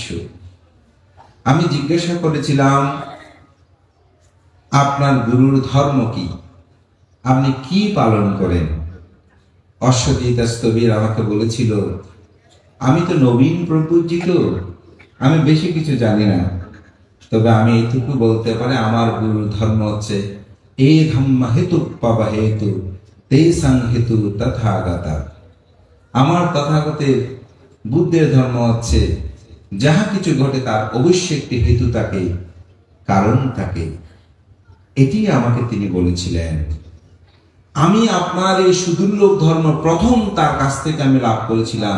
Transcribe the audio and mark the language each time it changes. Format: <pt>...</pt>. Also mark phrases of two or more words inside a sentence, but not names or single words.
<bn>আমি জিজ্ঞাসা করেছিলাম, আপনার গুরুর ধর্ম কি, আপনি কি পালন করেন? অশ্বজিৎ স্তবীর আমাকে বলেছিল, আমি তো নবীন প্রপূজিত, আমি বেশি কিছু জানি না, তবে আমি এইটুকু বলতে পারি, আমার গুরুর ধর্ম হচ্ছে</bn> <pi>এ ধম্ম হেতু পাবা হেতু তে সাং হেতু তথাগতা।</pi> <bn>আমার তথাগতের বুদ্ধের ধর্ম হচ্ছে যাহা কিছু ঘটে তার অবশ্যই একটি হেতু থাকে, কারণ থাকে। এটি আমাকে তিনি বলেছিলেন। আমি আপনার এই সুদুর্লভ ধর্ম প্রথম তার কাছ থেকে আমি লাভ করেছিলাম।</bn>